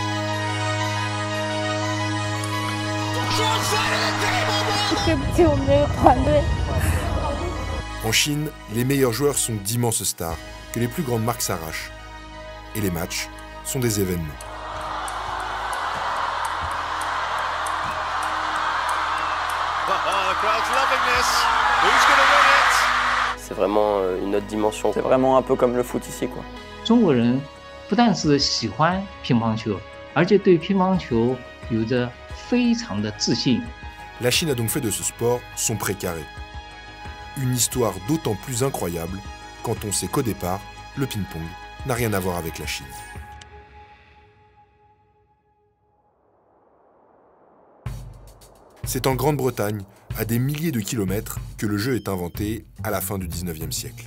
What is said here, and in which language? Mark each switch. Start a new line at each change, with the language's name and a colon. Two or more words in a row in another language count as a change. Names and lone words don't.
French: En Chine, les meilleurs joueurs sont d'immenses stars que les plus grandes marques s'arrachent. Et les matchs sont des événements. C'est vraiment une autre dimension. C'est vraiment un peu comme le foot ici, quoi.
Chinese: 中国人不但是喜欢乒乓球，而且对乒乓球有着非常的自信。
French: La Chine a donc fait de ce sport son précaré. Une histoire d'autant plus incroyable quand on sait qu'au départ, le ping-pong n'a rien à voir avec la Chine. C'est en Grande-Bretagne, à des milliers de kilomètres, que le jeu est inventé à la fin du 19e siècle.